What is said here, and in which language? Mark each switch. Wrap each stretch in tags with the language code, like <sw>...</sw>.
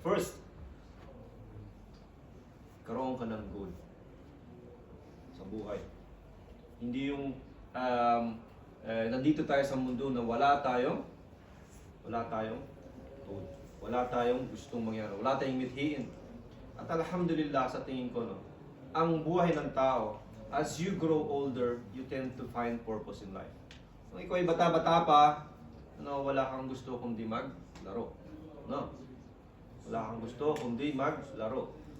<tl>First, karoon ka ng goal sa buhay. Hindi yung nandito tayo sa mundo na wala tayong goal. Wala tayong gustong mangyari. Wala tayong mithiin. At alhamdulillah sa tingin ko, no, ang buhay ng tao,</tl> <en>as you grow older, you tend to find purpose in life.</en> <tl>Kung ikaw ay bata-bata pa, wala kang gusto kundi maglaro. No? Wala kang gusto kundi maglaro.</tl>